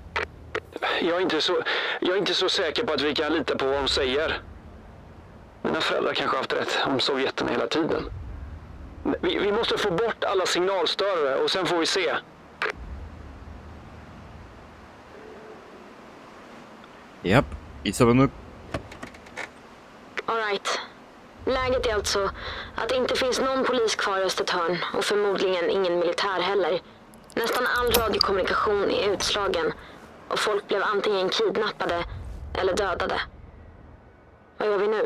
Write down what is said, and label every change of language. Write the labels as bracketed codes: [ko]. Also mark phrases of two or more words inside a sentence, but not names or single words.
[sv] Jag är inte så säker på att vi kan lita på vad de säger. Mina föräldrar kanske har haft rätt om sovjeterna hela tiden. Vi måste få bort alla signalstörare och sen får vi se. Japp, [de] ist aber nur... [en] All right. [sv] Läget är alltså att det inte finns någon polis kvar i Östertörn och förmodligen ingen militär heller. Nästan all radiokommunikation är utslagen och folk blev antingen kidnappade eller dödade. Vad gör vi nu?